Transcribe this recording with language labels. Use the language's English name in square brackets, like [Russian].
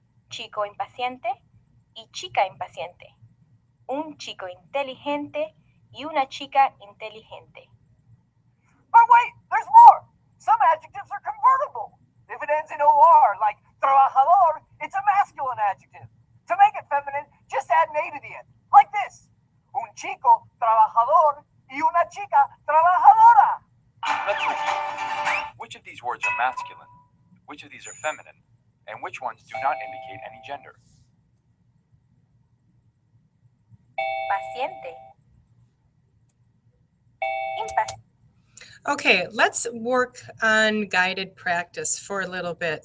[Spanish] Chico impaciente y chica impaciente. Un chico inteligente y una chica inteligente. [English] But wait, there's more. Some adjectives are convertible. If it ends in OR, like trabajador, it's a masculine adjective. To make it feminine, just add an A to the end, like this. [Spanish] Un chico trabajador y una chica trabajadora. [English] Let's review. Which of these words are masculine? Which of these are feminine? And which ones do not indicate any gender? [Spanish] Paciente. Impaciente. [English] Okay, let's work on guided practice for a little bit.